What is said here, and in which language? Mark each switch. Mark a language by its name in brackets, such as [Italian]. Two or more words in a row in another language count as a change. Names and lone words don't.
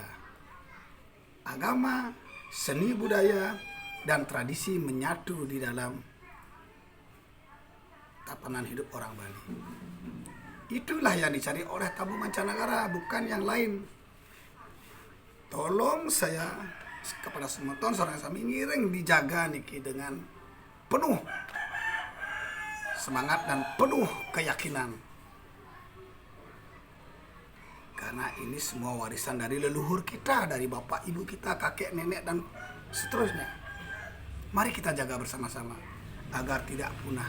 [Indonesian] Agama, seni budaya, dan tradisi menyatu di dalam tatanan hidup orang Bali. Itulah yang dicari oleh tamu mancanegara, bukan yang lain. Tolong saya kepada [Balinese] semeton sareng sami ngiring [Indonesian] dijaga niki dengan penuh semangat dan penuh keyakinan, karena ini semua warisan dari leluhur kita, dari bapak ibu kita, kakek nenek dan seterusnya. Mari kita jaga bersama-sama agar tidak punah.